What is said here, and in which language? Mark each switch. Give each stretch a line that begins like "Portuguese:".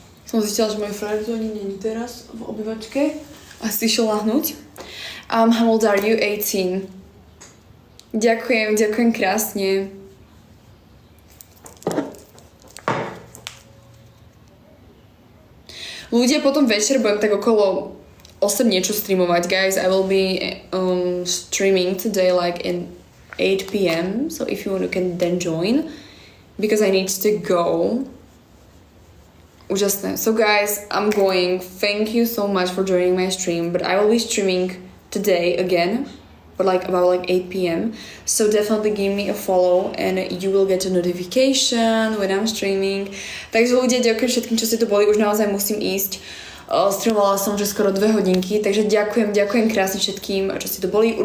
Slovak: Som zistila, že môj frajer tu ani není teraz v obývačke. Asi išiel lahnúť.
English: How old are you?
Slovak: 18. Ďakujem krásne. Ľudia, potom večer budem tak okolo 8 niečo streamovať, guys.
English: I will be streaming today like in 8 p.m. So if you want, you can then join. Because I need to go.
Slovak: Úžasné.
English: So guys, I'm going. Thank you so much for joining my stream. But I will be streaming today again. But like about like 8 p.m. So definitely give me a follow and you will get a notification when I'm streaming.
Slovak: Takže ľudia, ďakujem všetkým, čo ste tu boli. Už naozaj musím ísť. Streamovala som už skoro 2 hodinky, takže ďakujem krásne všetkým, čo ste tu boli.